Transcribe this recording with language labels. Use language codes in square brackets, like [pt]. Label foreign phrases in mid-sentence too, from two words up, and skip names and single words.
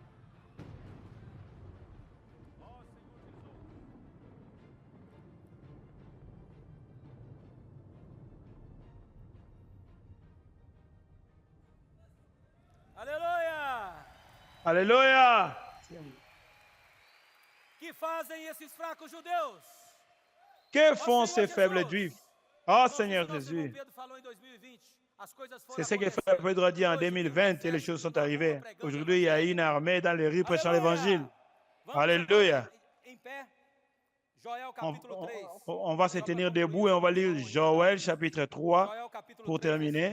[fr] Alléluia. Alléluia. [pt] Que fazem esses fracos judeus? [fr] Que font ces faibles juifs? Oh Seigneur Jésus. C'est ce que Frère Pedro a dit en 2020 et les choses sont arrivées. Aujourd'hui, il y a une armée dans les rues prêchant l'évangile. Alléluia. On va se tenir debout et on va lire Joël chapitre 3 pour terminer.